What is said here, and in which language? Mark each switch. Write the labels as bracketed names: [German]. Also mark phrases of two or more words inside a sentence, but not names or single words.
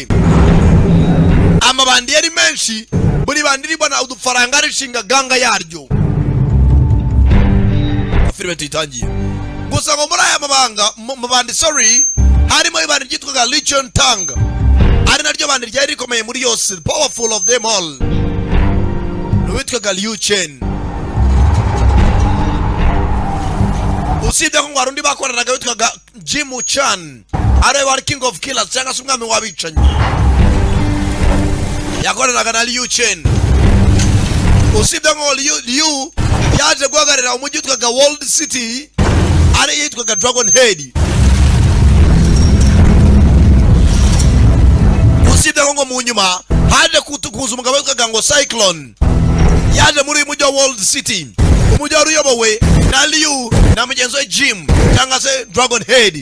[Kinyarwanda] Amabandi yari menshi, buri bandi ribona udufaranga rishinga ganga yaryo. Filime tuyitangiye. Gusa ngo muri aya mabandi harimo ibandi ryitwaga Lichon Tang. Ari naryo bandi ryari rikomeye muri yose, [English] powerful of them all. [Kinyarwanda] Witwaga Liu Chen. Usibye ko ngwarundi bakoranaga witwaga Jim Chan, ari wari [English] king of killers [Kinyarwanda] cyangwa se umwami w'abicanyi. Yakoranaga na Liu Chen. Usibye ko Liu yaje guhagarira umujyi witwaga World City, ari yitwaga Dragon Head. Usibye ko ngo mu nyuma haje kuza umugabo witwaga ngo Cyclone, yaje muri mujyi wa World City, umujyi wari uyobowe na Liu na mugenzi we Jim cyangwa se Dragon Head.